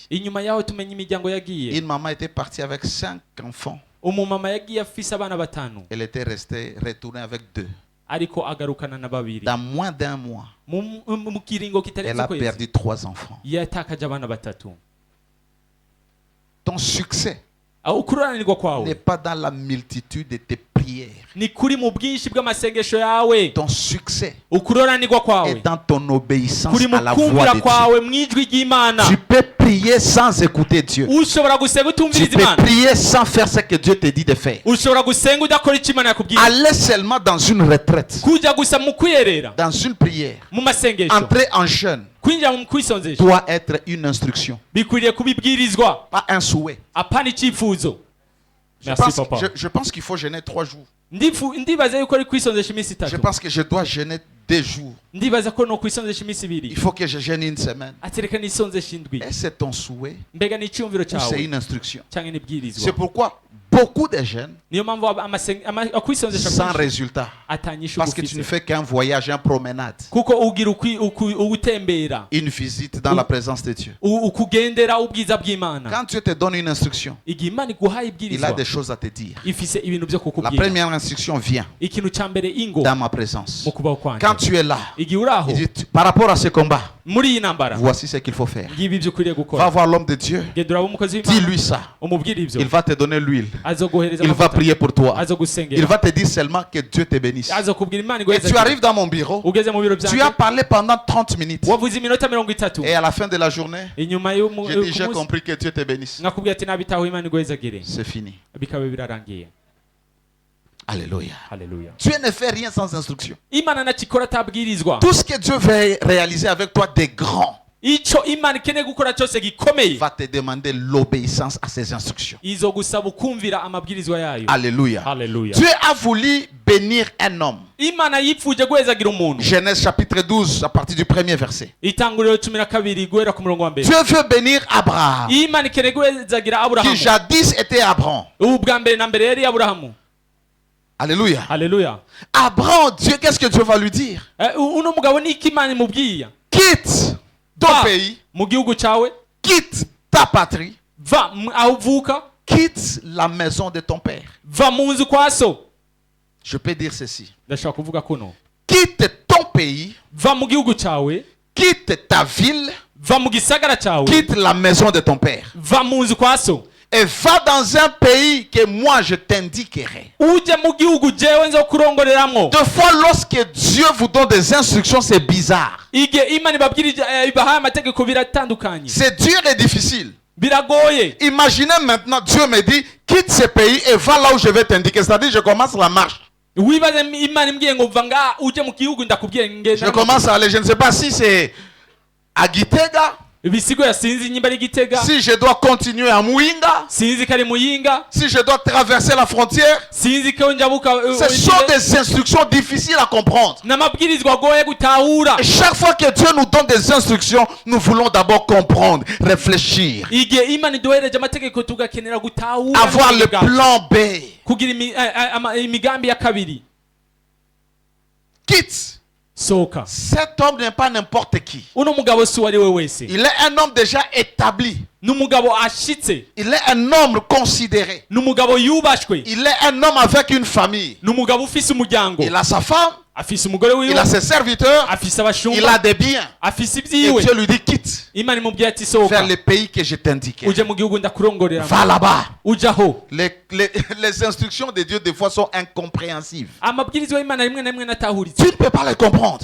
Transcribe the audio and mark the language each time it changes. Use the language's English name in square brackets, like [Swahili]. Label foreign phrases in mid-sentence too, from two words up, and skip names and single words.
[Rundi] Inyuma yaho tumenya imiryango yagiye. [French] Une maman était partie avec 5 enfants. [Rundi] Umumama yagiye afise abana batanu. [French] Elle était retournée avec 2. [Rundi] Ariko agarukana na babiri. [French] Dans moins d'un mois, [Rundi] Mu kiringo [French] elle [Rundi] kitarenze [French] a [Rundi] kwezi [French] perdu 3 enfants. [Rundi] yatakaje abana batatu. [French] Ton succès [Rundi] Aho ukuranirwa [French] n'est [Rundi] kwawe [French] pas dans la multitude de tes prières. [Rundi] ni kuri mu bwinshi bw'amasengesho yawe. [French] Ton succès [Rundi] Ukuroranirwa [French] est [Rundi] kwawe [French] dans ton obéissance [Rundi] kuri mu [French] à la voix [Rundi] kumvira [French] de Dieu. [Rundi] kwawe mu ijwi ry'Imana. [French] Tu peux prier sans écouter Dieu. [Rundi] Ushobora gusenga [French] Tu [Rundi] utumviriza [French] peux [Rundi] Imana. [French] prier sans faire ce que Dieu te dit de faire. [Rundi] Ushobora gusenga udakora icyo Imana yakubwiye. [French] Aller seulement dans une retraite, [Rundi] Kujya gusa mu kwiyerera [French] dans une prière, [Rundi] mu masengesho, [French] entrer en jeûne [Rundi] kwinjira mu kwisonzesha [French] doit être une instruction, [Rundi] bikwiriye kubibwirizwa, [French] pas un souhait. [Rundi] apana icyifuzo. [French] Je Merci pense, papa. je pense qu'il faut jeûner 3 jours. [Rundi] Ndibaza yuko ari kwisonzesha iminsi [French] Je [Rundi] itatu. [French] pense que je dois jeûner 2 jours. [Rundi] Ndibaza ko no kwisonzesha iminsi ibiri. [French] Il faut que je jeûne une semaine. [Rundi] Atereka nisonzesha indwi. [French] Et c'est ton souhait [Rundi] Mbega ni icyumviro [French] ou c'est [Rundi] cyawe [French] une instruction? [Rundi] cyangwa [French] C'est [Rundi] n'ibwirizwa. [French] pourquoi beaucoup de jeunes [Rundi] Niyo mpamvu akwisonzesha [French] sans [Rundi] kwinshi [French] résultat. [Rundi] atanyisha [French] Parce que tu ne [Rundi] ugufise. [French] fais qu'un voyage, une promenade, [Rundi] Kuko ugira ugutembera, [French] une visite dans la présence de Dieu. [Rundi] ukugendera ubwiza bw'Imana. [French] Quand Dieu te donne une instruction, [Rundi] Igihe Imana iguhaye [French] il a [Rundi] ibwirizwa [French] des choses à te dire. [Rundi] ifise ibintu byo [French] La [Rundi] kukubwira. [French] première instruction vient [Rundi] Ikintu cya mbere ingo [French] dans ma présence. [Rundi] mu kubaho kwanje. [French] Quand tu es là, [Rundi] Igihe uri aho [French] il dit, par rapport à ce combat, [Rundi] muri iyi ntambara, [French] voici ce qu'il faut faire. [Rundi] ngibi ibyo ukwiriye [French] Va [Rundi] gukora. [French] voir l'homme de Dieu, [Rundi] Genda uraba umukozi w'Imana, [French] dis-lui ça. [Rundi] umubwire ibyo, [French] Il va te donner l'huile. [Rundi] azoguhereza [French] Il va [Rundi] amavuta, [French] prier pour toi. Il [Rundi] azogusengera, [French] va te dire seulement que Dieu te bénisse. [Rundi] azokubwira Imana [French] Et [Rundi] iguheze. [French] tu arrives dans mon bureau, [Rundi] Ugeze mu biro [French] tu as [Rundi] byanjye, [French] parlé pendant 30 minutes. [Rundi] wavuze iminota 30, [French] Et à la fin de la journée, [Rundi] inyuma [French] je dis, j'ai compris que Dieu te bénisse. [Rundi] nkakubwira ati nabitaho Imana iguhezagire, [French] C'est fini. [Rundi] bikaba birarangiye. [French] Alléluia. [Rundi] Haleluya. [French] Dieu ne fait rien sans instruction. [Rundi] Imana ntakikora atabwirizwa. [French] Tout ce que Dieu veut réaliser avec toi de grand [Rundi] Icyo Imana ikeneye gukora cyose gikomeye [French] va te demander l'obéissance à ses instructions. [Rundi] izo gusaba ukumvira amabwirizwa yayo. [French] Alléluia. [Rundi] Haleluya. [French] Dieu a voulu bénir un homme. [Rundi] Imana yipfuje guhezagira umuntu. [French] Genèse chapitre 12 à partir du premier verset. [Rundi] Itanguriro 12 guhera ku murongo wa mbere. [French] Dieu veut bénir Abraham, [Rundi] Imana ikeneye guhezagira [French] qui [Rundi] Aburahamu. [French] jadis était Abraham. [Rundi] Ubu bwa mbere na mbere yari Aburahamu. [French] Alléluia. [Rundi] Haleluya. [French] Abraham, Dieu, qu'est-ce que Dieu va lui dire? [Rundi] Uno mugabo ni iki Imana imubwiye? [French] Quitte ton [Rundi] Va [French] pays, [Rundi] mu gihugu cyawe, [French] quitte ta patrie, [Rundi] va aho uvuka, [French] quitte la maison de ton père. [Rundi] va mu nzu kwa so. [French] Je peux dire ceci. [Rundi] Ndashaka kuvuga kuno. [French] Quitte ton pays, [Rundi] Va mu gihugu cyawe, [French] quitte ta ville, [Rundi] va mu gisagara cyawe, [French] quitte la maison de ton père. [Rundi] va mu nzu kwa so. [French] Et va dans un pays que moi je t'indiquerai. [Rundi] Uje mu gihugu jewe nzo kurongoreramwo. [French] Deux fois, lorsque Dieu vous donne des instructions, c'est bizarre. [Rundi] Igihe Imana ibahaye amategeko biratandukanye, [French] C'est dur et difficile. [Rundi] biragoye. [French] Imaginez maintenant, Dieu me dit, quitte ce pays et va là où je vais t'indiquer. C'est-à-dire, je commence la marche. [Rundi] Wibaze Imana imbwiye ngo va nga uje mu gihugu ndakubwiye [French] Je [Rundi] ngenda. [French] commence à aller. Je ne sais pas si c'est à Gitega, [Rundi] Ibisigo ya sinzi nyimba ari Gitega, [French] si je dois continuer à Mouinga, [Rundi] sinzi kari Muyinga, [French] si je dois traverser la frontière. [Rundi] sinzi ko njabuka. [French] Ce sont des instructions difficiles à comprendre. [Rundi] N'amabwirizwa agoye gutahura. [French] Et chaque fois que Dieu nous donne des instructions, nous voulons d'abord comprendre, réfléchir, [Rundi] Igihe Imana iduhereje amategeko tugakenera gutahura, [French] avoir le plan B. [Rundi] kugira imigambi ya kabiri. [French] Quitte. [Rundi] Soka. [French] Cet homme n'est pas n'importe qui. [Rundi] Uno mugabo si wari we wese. [French] Il est un homme déjà établi. [Rundi] N'umugabo ashitse. [French] Il est un homme considéré. [Rundi] N'umugabo yubashwe. [French] Il est un homme avec une famille. [Rundi] N'umugabo ufise umuryango. [French] Il a sa femme, [Rundi] Afise umugore wiwe. [French] il a ses serviteurs, [Rundi] Afise [French] il [Rundi] abashumba. [French] a des biens. [Rundi] Afise [French] Et [Rundi] ibyiwe. [French] Dieu lui dit quitte [Rundi] Imana imubwiye ati [French] vers [Rundi] sohoka. [French] le pays que je t'indiquais. [Rundi] Uje mu gihugu ndakurongorera. [French] Va là-bas. [Rundi] Ujaho. [French] Les instructions de Dieu des fois sont incompréhensibles. [Rundi] Amabwirizwa y'Imana rimwe na rimwe natahuritse. [French] Tu ne peux pas les comprendre.